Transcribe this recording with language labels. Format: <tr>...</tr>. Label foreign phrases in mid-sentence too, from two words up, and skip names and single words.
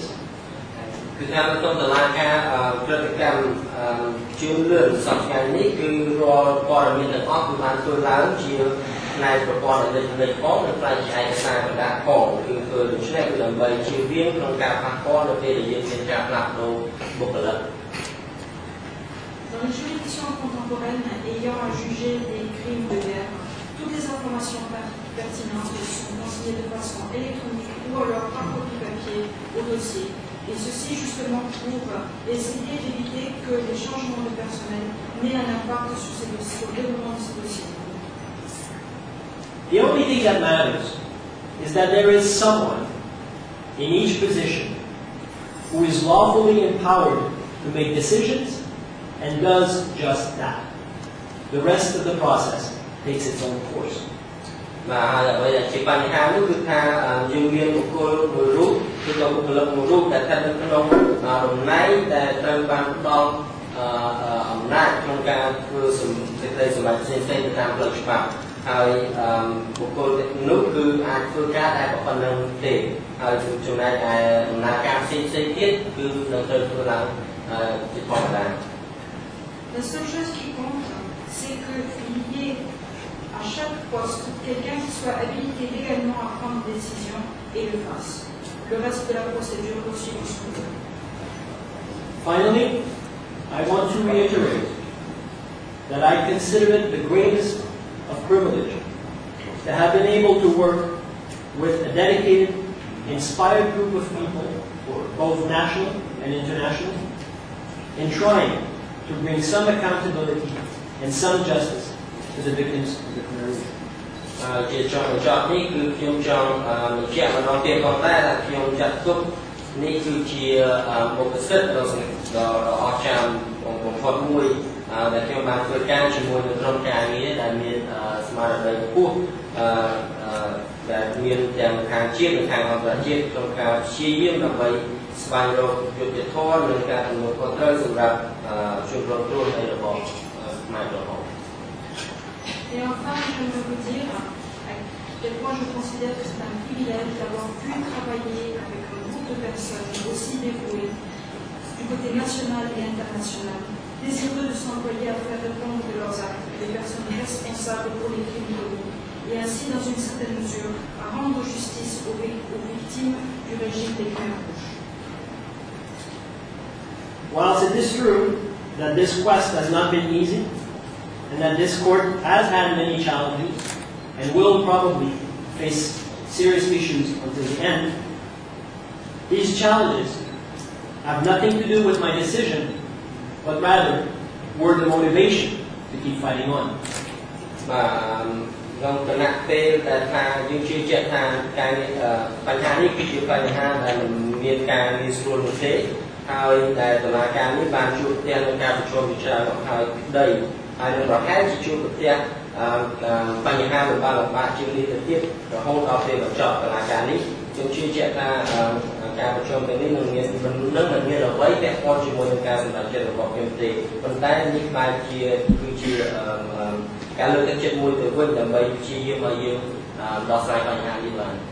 <km>គឺថានៅក្នុងតុលាការព្រឹត្តិកម្មជឿនលឿនសប្តាហ៍នេះគឺរាល់ព័ត៌មានទាំងអស់គឺបានធ្វើឡើងជាផ្នែកប្រព័ន្ធអេឡិចត្រូនិកផងនិងផ្នែកឯកសារកណ្ដាលផងគឺធ្វើដូច្នេះគឺដើម្បីជៀសវាងក្នុងការប៉ះពាល់នៅពេលដែលយើងមានការផ្លាស់ប្ដូរបុគ្គលិក</km> <fr>Dans les juridictions contemporaines ayant à juger des crimes de guerre, toutes les informations pertinentes sont consignées de façon électronique ou alors par copie papier au dossier. Et ceci justement pour essayer d'éviter que les changements de personnel n'aient un impact sur le déroulement de ces dossiers.</fr> <en>The only thing that matters is that there is someone in each position who is lawfully empowered to make decisions and does just that. The rest of the process takes its own course.</en> <km>បាទហើយអ្វីដែលជាបញ្ហានោះគឺថាយើងមានបុគ្គលមួយរូបគឺក៏បុគ្គលិកមួយរូបដែលស្ថិតនៅក្នុងតំណែងដែលត្រូវបានផ្ដល់អំណាចក្នុងការធ្វើសេចក្តីសម្រេចផ្សេងៗទៅតាមផ្លូវច្បាប់ហើយបុគ្គលនោះគឺអាចធ្វើការតែប៉ុណ្្នឹងទេហើយចំណែកឯដំណើរការផ្សេងៗទៀតគឺនឹងត្រូវធ្វើឡើងជាធម្មតា</km> <fr>La seule chose qui compte, c'est qu'il y ait à chaque poste quelqu'un qui soit habilité légalement à prendre des décisions et le fasse. Le reste de la procédure aussi le suit.</fr> <en>Finally, I want to reiterate that I consider it the greatest of privilege to have been able to work with a dedicated, inspired group of people, both national and international, in trying to bring some accountability and some justice to the victims of the criminal.</en> <km>ជាចុងបញ្ចប់នេះគឺខ្ញុំចង់បញ្ជាក់ម្ដងទៀតផងដែរថាខ្ញុំចាត់ទុកនេះគឺជាមុខសិទ្ធិដ៏អស្ចារ្យបំផុតមួយដែលខ្ញុំបានធ្វើការជាមួយនឹងក្រុមការងារដែលមានស្មារតីខ្ពស់ដែលមានទាំងខាងជាតិនិងខាងអន្តរជាតិក្នុងការព្យាយាមដើម្បីស្វែងរកយុត្តិធម៌និងការទទួលខុសត្រូវសម្រាប់ជនរងគ្រោះនៃរបបខ្មែរក្រហម</km> <fr>Et enfin, je veux vous dire à quel point je considère que c'est un privilège d'avoir pu travailler avec un groupe de personnes aussi dévouées du côté national et international, désireux de s'employer à faire répondre de leurs actes les personnes responsables pour les crimes commis, et ainsi, dans une certaine mesure, à rendre justice aux victimes du régime des Khmers rouges.</fr> <en>Whilst it is true that this quest has not been easy, and that this court has had many challenges and will probably face serious issues until the end, these challenges have nothing to do with my decision, but rather were the motivation to keep fighting on.</en> <km>ក្នុងគណៈពេលដែលថាយើងជឿជាក់ថាការបញ្ហានេះគឺជាបញ្ហាដែលមិនមានការងាយស្រួលនោះទេហើយដែលតុ លាការនេះបានជួបប្រទះនឹងការប្រឈមជាច្រើនមកហើយក្តីហើយនឹងប្រហែលជាជួបប្រទះបញ្ហាលំបាកជាងនេះទៅទៀតរហូតដល់ពេលបញ្ចប់តុលាការនេះខ្ញុំជឿជាក់ថាការប្រជុំទាំងនេះនឹងមានអ្វីពាក់ព័ន្ធជាមួយនឹងការសម្រេចចិត្តរបស់ខ្ញុំទេប៉ុន្តែនេះបែរគឺជាការលើកទឹកចិត្តមួយទៅវិញដើម្បីព្យាយាមឲ្យយើងដោះស្រាយបញ្ហានេះបាន</km>